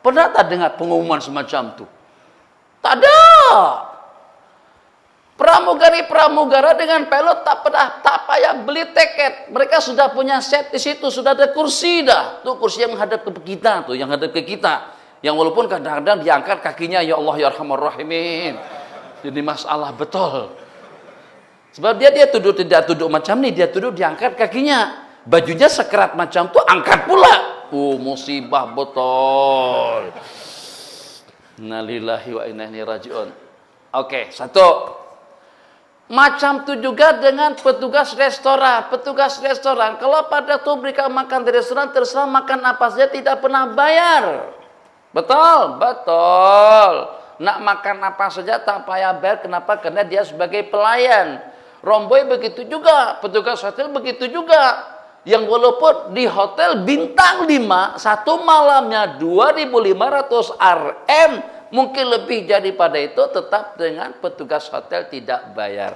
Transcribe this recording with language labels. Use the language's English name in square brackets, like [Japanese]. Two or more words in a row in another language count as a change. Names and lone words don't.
[Malay] Pernah tak dengar pengumuman semacam itu? Tak ada. Pramugari-pramugara dengan pilot tak payah beli tiket. Mereka sudah punya set di situ, sudah ada kursi dah. Tuh kursi yang menghadap ke kita tuh, yang hadap ke kita. Yang walaupun kadang-kadang diangkat kakinya, [Arabic] ya Allah ya Arhamar Rahimin. [Malay] Jadi masalah betul. Sebab dia tidak duduk macam ni, dia duduk diangkat kakinya. Bajunya sekerat macam tu, angkat pula. Musibah betul. [Arabic] Innalillahi wa inna ilaihi rajiun. [Malay] Oke, satu. Macam tu juga dengan petugas restoran. Petugas restoran, kalau pada tu mereka makan di restoran, terserah makan apa saja, tidak pernah bayar. Betul? Betul. Nak makan apa saja tak payah bayar. Kenapa? Karena dia sebagai pelayan. Romboy begitu juga. Petugas hotel begitu juga. Yang walaupun di hotel bintang 5, satu malamnya 2.500 Rm, mungkin lebih daripada itu, tetap dengan petugas hotel tidak bayar.